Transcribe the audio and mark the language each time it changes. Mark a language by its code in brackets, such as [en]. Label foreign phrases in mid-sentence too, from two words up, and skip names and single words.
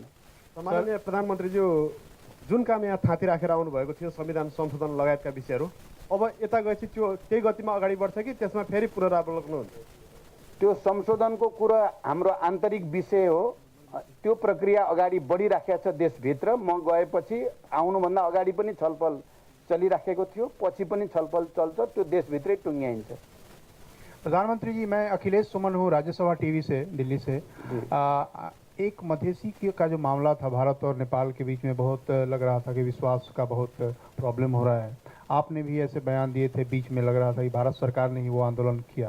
[ne] माननीय प्रधानमन्त्रीज्यू, जुन काम यहाँ थाँती राखेर आउनुभएको थियो संविधान संशोधन लगायतका विषयहरू, अब यता गएपछि त्यो त्यही गतिमा अगाडि बढ्छ कि त्यसमा फेरि पुनरावलोकन हुन्छ? त्यो संशोधनको कुरा हाम्रो आन्तरिक विषय हो। त्यो प्रक्रिया अगाडि बढिराखेको छ देशभित्र। म गएपछि आउनुभन्दा अगाडि पनि छलफल चलिराखेको थियो, पछि पनि छलफल चल्छ। त्यो देशभित्रै टुङ्ग्याइन्छ। [hi] प्रधानमंत्री जी, मैं अखिलेश सुमन हूँ, राज्यसभा टीवी से, दिल्ली से। एक मधेसी का जो मामला था भारत और नेपाल के बीच में, बहुत लग रहा था कि विश्वास का बहुत प्रॉब्लम हो रहा है। आपने भी ऐसे बयान दिए थे, बीच में लग रहा था कि भारत सरकार ने ही वो आंदोलन किया।